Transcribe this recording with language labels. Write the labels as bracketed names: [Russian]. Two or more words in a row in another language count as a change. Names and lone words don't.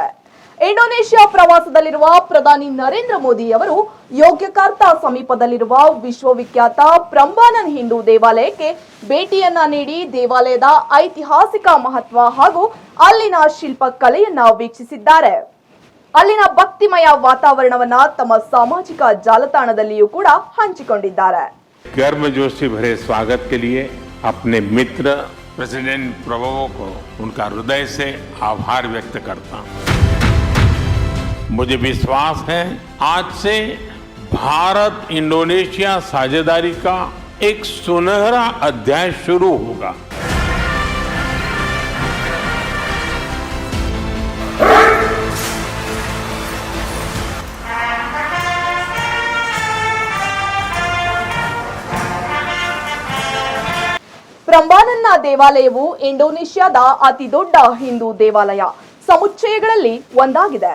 [Kannada] ಇಂಡೋನೇಷ್ಯಾ ಪ್ರವಾಸದಲ್ಲಿರುವ ಪ್ರಧಾನಿ ನರೇಂದ್ರ ಮೋದಿ ಅವರು ಯೋಗ್ಯಕಾರ್ತಾ ಸಮೀಪದಲ್ಲಿರುವ ವಿಶ್ವವಿಖ್ಯಾತ ಪ್ರಂಬಾನನ್ ಹಿಂದೂ ದೇವಾಲಯಕ್ಕೆ ಭೇಟಿಯನ್ನ ನೀಡಿ ದೇವಾಲಯದ ಐತಿಹಾಸಿಕ ಮಹತ್ವ ಹಾಗೂ ಅಲ್ಲಿನ ಶಿಲ್ಪಕಲೆಯನ್ನ ವೀಕ್ಷಿಸಿದ್ದಾರೆ. ಅಲ್ಲಿನ ಭಕ್ತಿಮಯ ವಾತಾವರಣವನ್ನ ತಮ್ಮ ಸಾಮಾಜಿಕ ಜಾಲತಾಣದಲ್ಲಿಯೂ ಕೂಡ ಹಂಚಿಕೊಂಡಿದ್ದಾರೆ. [Hindi] गर्मजोशी भरे स्वागत के लिए अपने मित्र प्रेसिडेंट प्रभुओं को उनका हृदय से आभार व्यक्त करता हूं. मुझे विश्वास है आज से भारत इंडोनेशिया साझेदारी का एक सुनहरा अध्याय शुरू होगा. [Kannada] ಪ್ರಂಬಾನನ್ನ ದೇವಾಲಯವು ಇಂಡೋನೇಷ್ಯಾದ ಅತಿ ದೊಡ್ಡ ಹಿಂದೂ ದೇವಾಲಯ ಸಮುಚ್ಚಯಗಳಲ್ಲಿ ಒಂದಾಗಿದೆ.